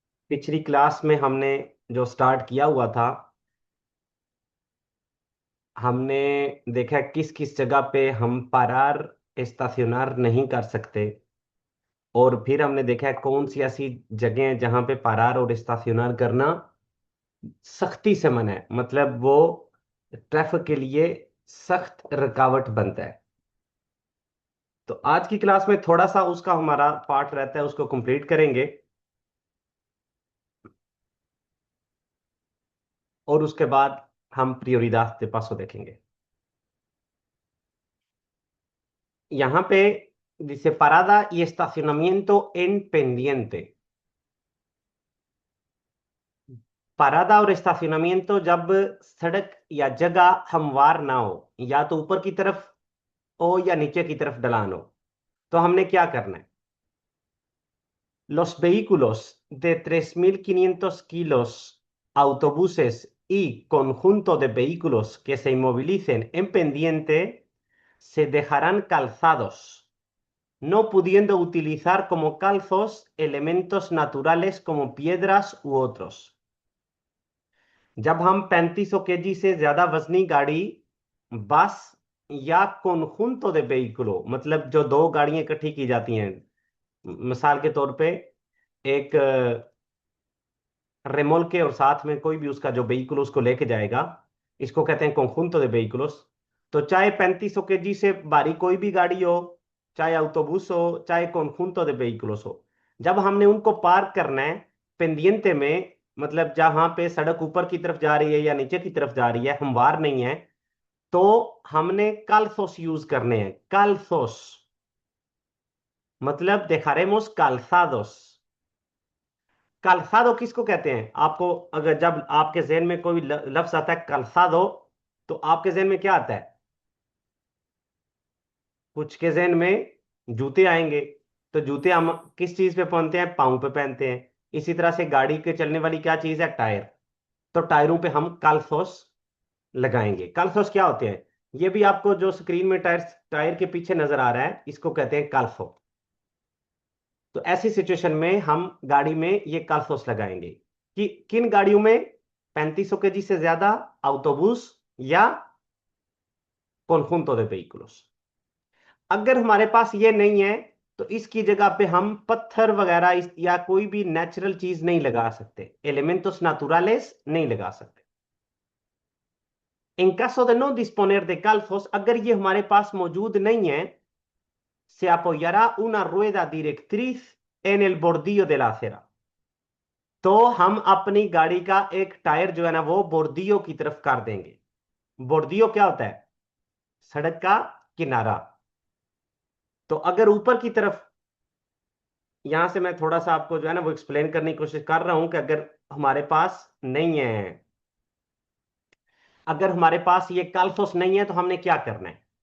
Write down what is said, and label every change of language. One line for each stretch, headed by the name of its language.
Hindi: पिछली क्लास में हमने जो स्टार्ट किया हुआ था, हमने देखा किस किस जगह पे हम पारार एस्ताcionar नहीं कर सकते, और फिर हमने देखा कौन सी ऐसी जगह हैं जहां पे पारार और एस्ताcionar करना सख्ती से मना है, मतलब वो ट्रैफिक के लिए सख्त रुकावट बनता है। तो आज की क्लास में थोड़ा सा उसका हमारा पार्ट रहता है, उसको कंप्लीट करेंगे और उसके बाद हम
Spanish: prioridad de paso
Hindi: देखेंगे। यहाँ पे
Spanish: dice parada y estacionamiento en pendiente।
Hindi: parada और estacionamiento जब सड़क या जगह हमवार ना हो, या तो ऊपर की तरफ हो या नीचे की तरफ ढलान हो, तो हमने क्या करना है?
Spanish: Los vehículos de 3.500 kilos, autobuses y conjunto de vehículos que se inmovilicen en pendiente se dejarán calzados, no pudiendo utilizar como calzos elementos naturales como piedras u otros।
Hindi: जब हम 3500 kg से ज्यादा वजनी गाड़ी, बस या
Spanish: conjunto de vehículo,
Hindi: मतलब जो दो गाड़ियां इकट्ठी की जाती हैं, मिसाल के तौर पे एक रेमोल्के और साथ में कोई भी उसका जो व्हीकल उसको लेके जाएगा, इसको कहते हैं
Spanish: conjunto de vehículos।
Hindi: तो चाहे 3500 kg से भारी कोई भी गाड़ी हो, चाहे autobús हो, चाहे
Spanish: conjunto de vehículos
Hindi: हो, जब हमने उनको पार्क करना है पेंडिएंटे में, मतलब जहां पे सड़क ऊपर की तरफ जा रही है या नीचे की तरफ जा रही है, हमवार नहीं है, तो हमने calzos यूज करने हैं।
Spanish: calzos मतलब dejaremos calzados।
Hindi: calzado किसको कहते हैं? आपको अगर जब आपके जहन में कोई लफ्ज आता है calzado, तो आपके जहन में क्या आता है? कुछ के जहन में जूते आएंगे। तो जूते हम किस चीज पे पहनते हैं? पाँव पे पहनते हैं। इसी तरह से गाड़ी के चलने वाली क्या चीज है? टायर। तो टायरों पे हम काल्थोस लगाएंगे। काल्थोस क्या होते हैं? ये भी आपको जो स्क्रीन में टायर टायर के पीछे नजर आ रहा है, इसको कहते हैं काल्थो। तो ऐसी सिचुएशन में हम गाड़ी में ये काल्थोस लगाएंगे कि किन गाड़ियों में?
Spanish: 3500 kg
Hindi: से ज्यादा,
Spanish: autobús या conjunto de vehículos।
Hindi: अगर हमारे पास ये नहीं है, तो इसकी जगह पे हम पत्थर वगैरह या कोई भी नेचुरल चीज नहीं लगा सकते, एलिमेंटोस
Spanish: naturales
Hindi: नहीं लगा सकते।
Spanish: En caso de no disponer de calzos,
Hindi: अगर ये हमारे पास मौजूद नहीं है,
Spanish: se apoyará una rueda directriz en el bordillo de la acera।
Hindi: तो हम अपनी गाड़ी का एक टायर जो है ना, वो बोर्डियो की तरफ कर देंगे। बोर्डियो क्या होता है? सड़क का किनारा। तो अगर ऊपर की तरफ, यहां से मैं थोड़ा सा आपको जो है ना वो एक्सप्लेन करने की कोशिश कर रहा हूं कि अगर हमारे पास नहीं है, अगर हमारे पास ये काल्थोस नहीं है, तो हमने क्या करना है?